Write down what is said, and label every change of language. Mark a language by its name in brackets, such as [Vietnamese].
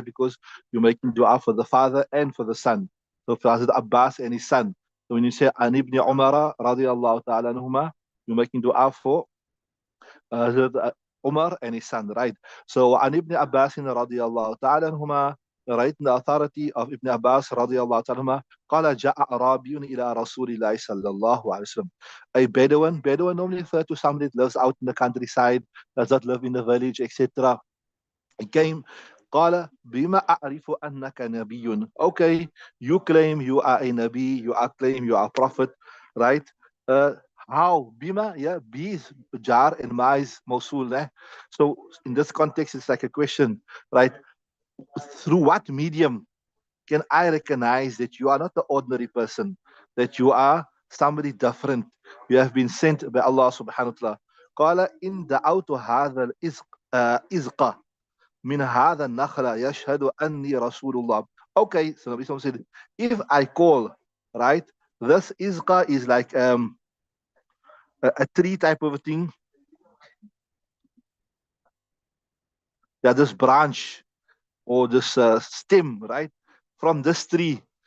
[English] Because you're making dua for the father and for the son. So for Hazrat Abbas and his son. So when you say an Ibn Umar radiyallahu ta'ala anhuma, you're making dua for Umar and his son, right? [Arabic] So, عن ابن عباس رضي الله تعالى عنهما, right? [English] The authority of Ibn Abbas [Arabic] رضي الله تعالى عنهما, قال جاء أعرابي إلى رسول الله صلى الله عليه وسلم. [English] A Bedouin normally referred to somebody that lives out in the countryside, does not live in the village, etc. He came, [Arabic] قال بما أعرف أنك نبي. [English] Okay, you claim you are a Nabi, you are claim you are a prophet, right? How? Bima, yeah, B is jar and ma is mausul. So in this context, it's like a question, right? Through what medium can I recognize that you are not the ordinary person, that you are somebody different? You have been sent by Allah subhanahu wa ta'ala. [Arabic] قال إن دعوت هذا الإزق من هذا النخلة يشهد أني رسول الله. [English] Okay, so Nabi Sallallahu said, if I call, right, this izqa is like a tree type of a thing. Yeah, this branch or this stem, right, from this tree.